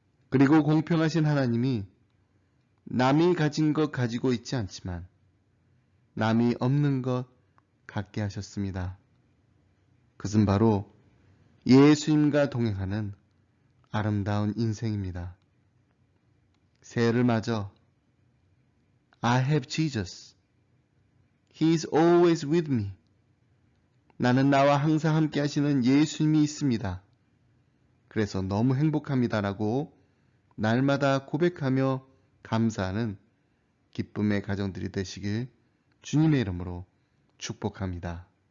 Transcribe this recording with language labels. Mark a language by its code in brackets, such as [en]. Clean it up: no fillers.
[ko] 그리고 공평하신 하나님이 남이 가진 것 가지고 있지 않지만 남이 없는 것 갖게 하셨습니다. 그것은 바로 예수님과 동행하는 아름다운 인생입니다. 새해를 맞아 [en] I have Jesus. He is always with me. [ko] 나는 나와 항상 함께 하시는 예수님이 있습니다. 그래서 너무 행복합니다라고 날마다 고백하며 감사하는 기쁨의 가정들이 되시길 주님의 이름으로 축복합니다.